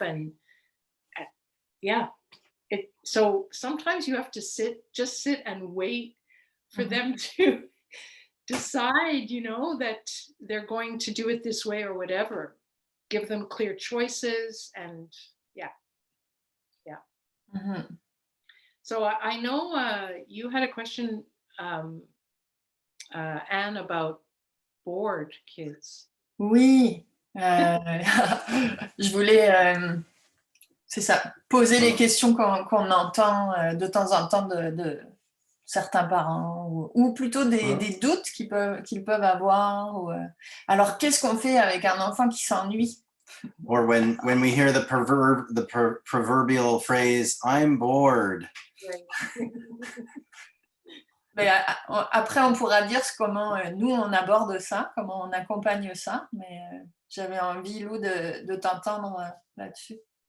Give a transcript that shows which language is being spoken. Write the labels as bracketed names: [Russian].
[English] And yeah, so sometimes you have to just sit and wait for them to decide, you know, that they're going to do it this way or whatever. Give them clear choices, and yeah. Mm-hmm. So I know you had a question, Anne, about bored kids. [French] Oui, je voulais, c'est ça, poser les questions qu'on entend de temps en temps de certains parents, ou plutôt des doutes qu'ils peuvent avoir. Alors, qu'est-ce qu'on fait avec un enfant qui s'ennuie? [English] Or when we hear the proverbial phrase, I'm bored. [French] Mais après, on pourra dire comment nous, on aborde ça, comment on accompagne ça, mais j'avais envie, Lou, de t'entendre là-dessus.